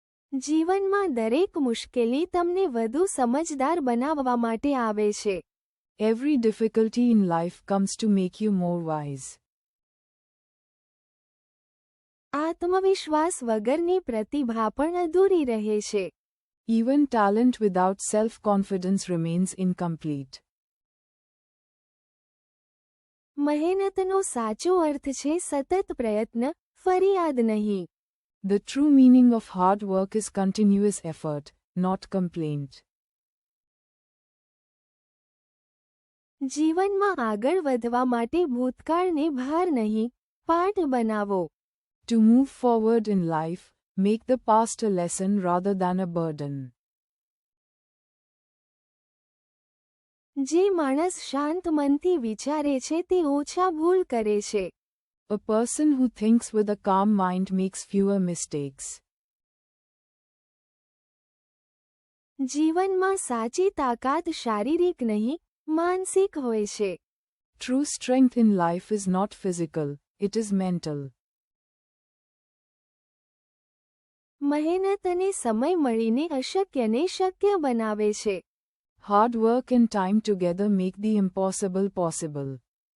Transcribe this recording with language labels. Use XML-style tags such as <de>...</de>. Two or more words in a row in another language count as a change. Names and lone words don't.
<gu>જીવનમાં દરેક મુશ્કેલી તમને વધુ સમજદાર બનાવવા માટે આવે છે.</gu> <en>Every difficulty in life comes to make you more wise.</en> <gu>આત્મવિશ્વાસ વગરની પ્રતિભા પણ અધૂરી રહે છે.</gu> <en>Even talent without self-confidence remains incomplete.</en> <gu>મહેનતનો સાચો અર્થ છે સતત પ્રયત્ન, ફરિયાદ નહીં.</gu> <en>The true meaning of hard work is continuous effort, not complaint.</en> <gu>જીવનમાં આગળ વધવા માટે ભૂતકાળને ભાર નહીં, પાઠ બનાવો.</gu> <en>To move forward in life, make the past a lesson rather than a burden.</en> <gu>જે માણસ શાંત મનથી વિચારે છે તે ઓછા ભૂલ કરે છે.</gu> <en>A person who thinks with a calm mind makes fewer mistakes.</en> <gu>જીવનમાં સાચી તાકાત શારીરિક નહીં, માનસિક હોય છે.</gu> <en>True strength in life is not physical, it is mental.</en> <gu>મહેનત અને સમય મળીને અશક્યને શક્ય બનાવે છે.</gu> <en>Hard work and time together make the impossible possible.</en>